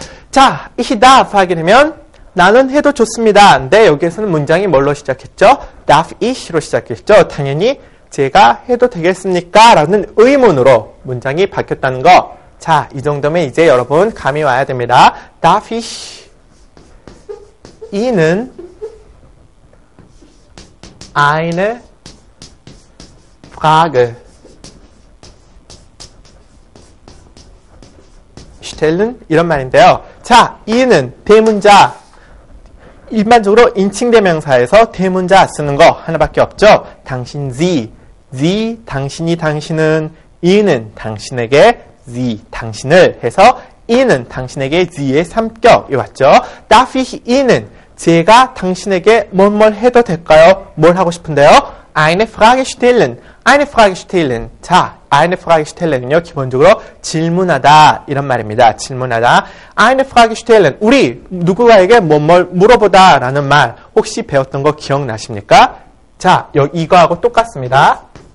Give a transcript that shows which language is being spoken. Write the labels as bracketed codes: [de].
[ko] 자, [de] ich darf [ko] 하게 되면 나는 해도 좋습니다. 근데 여기에서는 문장이 뭘로 시작했죠? [de] darf ich [ko] 로 시작했죠. 당연히 제가 해도 되겠습니까? 라는 의문으로 문장이 바뀌었다는 거. 자, 이 정도면 이제 여러분 감이 와야 됩니다. [de] darf ich Ihnen eine Frage stellen? [ko] 이런 말인데요. 자, Ihnen 대문자. 일반적으로 인칭대명사에서 대문자 쓰는 거 하나밖에 없죠. 당신, Sie, 당신이, 당신은, Ihnen, 당신에게, Sie, 당신을 해서 Ihnen, 당신에게 Sie의 삼격이 왔죠. [de] Darf ich Ihnen, [ko] 제가 당신에게 뭘 해도 될까요? 뭘 하고 싶은데요? [de] Eine Frage stellen, eine Frage stellen. [ko] 자, [de] eine Frage stellen [ko] 은요, 기본적으로 질문하다 이런 말입니다. [de] 질문하다. Eine Frage stellen. [ko] 우리 누구에게 뭘 물어보다 라는 말 혹시 배웠던 거 기억나십니까? 자, 이거하고 똑같습니다.